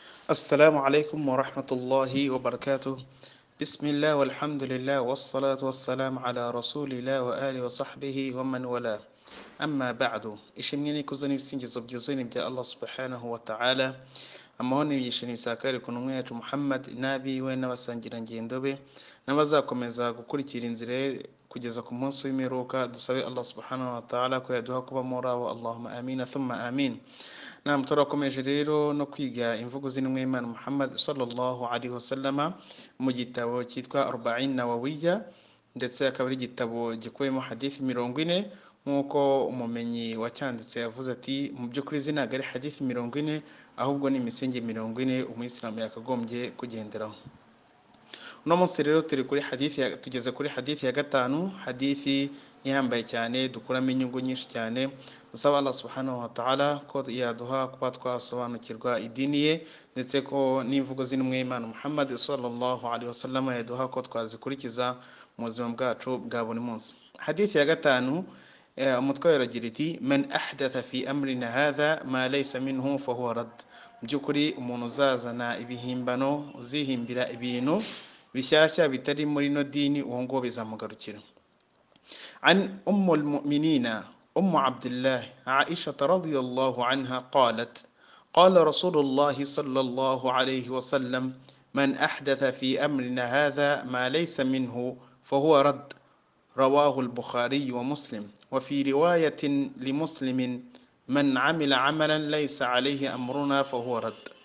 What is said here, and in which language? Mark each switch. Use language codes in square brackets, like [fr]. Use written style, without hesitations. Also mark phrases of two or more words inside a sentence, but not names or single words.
[ar] السلام عليكم ورحمة الله وبركاته. بسم الله والحمد لله والصلاة والسلام على رسول الله وآله وصحبه ومن والاه. أما بعد [rw] ishimwe kuzana ibisingizo byuzuye bya Allah [ar] سبحانه وتعالى, [rw] amahoni yishimye isakare ku ntumwa yacu Muhammad nabiwe n'abasangira ngendo be n'abazakomeza gukurikira inzira kugeza ku munsi w'imperuka. Dusabe Allah [ar] سبحانه وتعالى [rw] ko yaduha kuba muri abo. [ar] اللهم آمين ثم آمين. [rw] Naam, turakomeje rero no kwiga imvugo z'intumwa y'Imana Muhammad [ar] صلى الله عليه وسلم [rw] mu gitabo cyitwa 40 Nawawiyya, ndetse akaba ari igitabo gikubiyemo hadithi 40 nk'uko umumenyi wacyanditse yavuze ati mu by'ukuri zina ari hadithi 40 ahubwo ni imisingi 40 umuyisilamu yakagombye kugenderaho. Uno munsi rero tugeze kuri hadithi ya gatanu, hadithi ihambaye cyane dukuramo inyungu nyinshi cyane. Dusaba Allah [ar] سبحانه وتعالى [rw] ko yaduha kuba twasobanukirwa idini ye, ndetse ko n'imvugo z'intumwa y'Imana Muhammad [ar] صلى الله عليه وسلم [rw] yaduha ko twazikurikiza mu buzima bwacu bwa buri munsi. Hadithi ya gatanu, umutwe uragira iti [ar] من أحدث في أمرنا هذا ما ليس منه فهو رد. [rw] Mu by'ukuri umuntu uzazana ibihimbano, uzihimbira ibintu bishyashya bitari muri no dini, uwo ngo bizamugarukira. [ar] عن أم المؤمنين عبد الله عائشة رضي الله عنها قالت قال رسول الله صلى الله عليه وسلم من أحدث في أمرنا هذا ما ليس منه فهو رد. رواه البخاري ومسلم. وفي رواية لمسلم من عمل عملا ليس عليه أمرنا فهو رد.